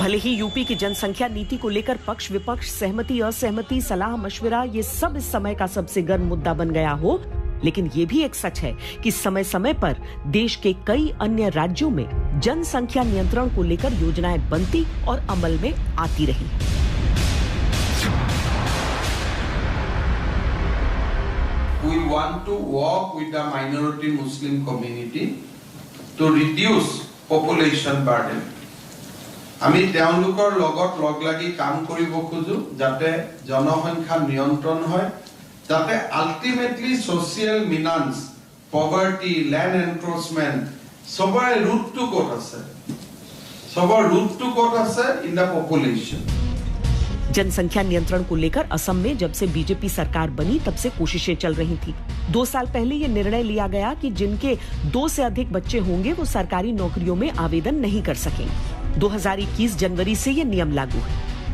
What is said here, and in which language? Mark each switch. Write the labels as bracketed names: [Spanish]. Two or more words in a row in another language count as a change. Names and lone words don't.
[Hindi] भले ही यूपी की जनसंख्या नीति को लेकर पक्ष विपक्ष, सहमति असहमति, सलाह मशविरा ये सब इस समय का सबसे गर्म मुद्दा बन गया हो, लेकिन ये भी एक सच है कि समय समय पर देश के कई अन्य राज्यों में जनसंख्या नियंत्रण को लेकर योजनाएं बनती और अमल में आती रही। [English] We want to work with the minority Muslim community to reduce population burden. [Assamese] আমি তেওঁলোকৰ লগত লগ লাগি কাম কৰিব খোজো যাতে জনসংখ্যা নিয়ন্ত্ৰণ হয়, যাতে [English] ultimately social menace, poverty, land encroachment [Assamese] সবৰে ৰুটটো ক'ত আছে, সবৰ ৰুটটো ক'ত আছে [English] in the population. [Hindi] जनसंख्या नियंत्रण को लेकर असम में जब से बीजेपी सरकार बनी तब से कोशिशें चल रही थी। 2 साल पहले ये निर्णय लिया गया कि जिनके 2 से अधिक बच्चे होंगे वो सरकारी नौकरियों में आवेदन नहीं कर सकेंगे। 2021 जनवरी से ये नियम लागू है।